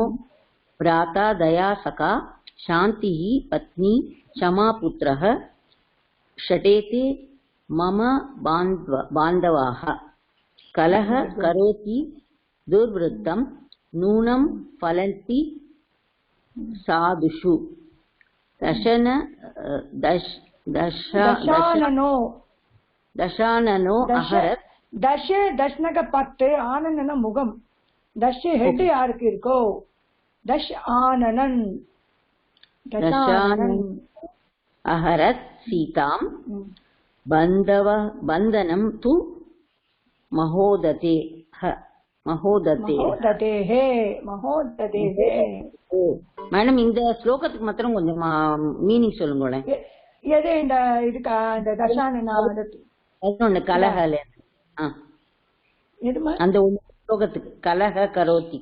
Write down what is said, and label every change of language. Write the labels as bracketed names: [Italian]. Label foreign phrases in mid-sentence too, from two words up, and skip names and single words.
[Sanskrit] भ्राता दया सखा शान्तिः पत्नी क्षमा पुत्रः षटेते मम बान्धवाः कलह करोति दुर्वृत्तं नूनं फलन्ति साधुषु दशाननो अहरत् [Tamil] दशनक 10 ஆனனன முகம் தஷ ஹெட் யாருக்கு இருக்கோ [Sanskrit] दश आननन अहरत् सीतां बन्धनं तु महोदतेः [Tamil] மேடம் இந்த ஸ்லோகத்துக்கு மாத்திரம் கொஞ்சம் மீனிங் சொல்லுங்களேன். எது இந்த இதுக்கா இந்த தசானன கலஹல அந்த ஸ்லோகத்துக்கு [Sanskrit] कलह करोति.